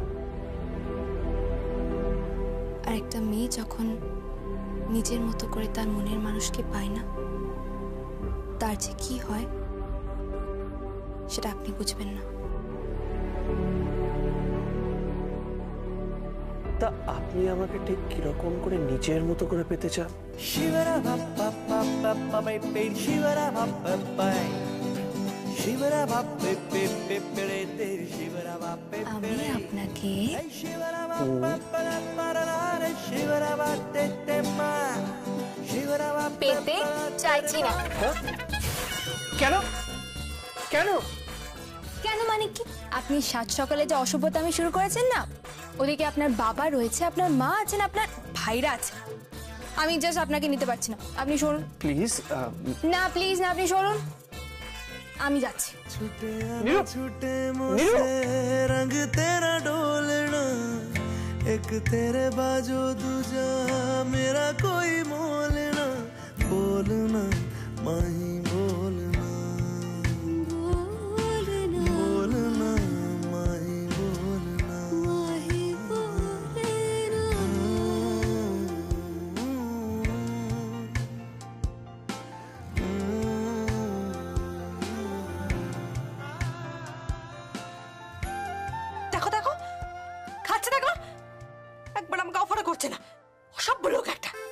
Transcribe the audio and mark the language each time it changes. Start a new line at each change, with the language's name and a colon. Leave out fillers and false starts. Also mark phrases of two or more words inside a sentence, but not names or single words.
Bangla: আর একটা মেয়ে যখন নিজের মতো করে তার মনের মানুষকে পায় না, তার যে কি হয় সেটা আপনি বুঝবেন না। তা আপনি আমাকে ঠিক কিরকম করে নিজের মতো করে পেতে চান? Shivara bap bap bap bap bap bap shivara bap bap bap আমি আপনাকে পেতে চাইছি না। কেন কেন? কেন মানে কি? আপনি সাত সকালে যে অসভ্যতা আমি শুরু করেছেন না, ওদিকে আপনার বাবা রয়েছে, আপনার মা আছেন, আপনার ভাইরা আছে। আমি জাস্ট আপনাকে নিতে পারছি না। আপনি সরুন প্লিজ। না প্লিজ না, আপনি সরুন, আমি যাচ্ছি।
Hindi: रंग तेरा डोलना एक तेरे बाजू दूजा मेरा कोई मोलना बोलना माही बोलना बोलना माही बोलना
Bangla: দেখো দেখো খাচ্ছে, দেখো একবার আমাকে অফারও করছে না, অসভ্য লোক একটা।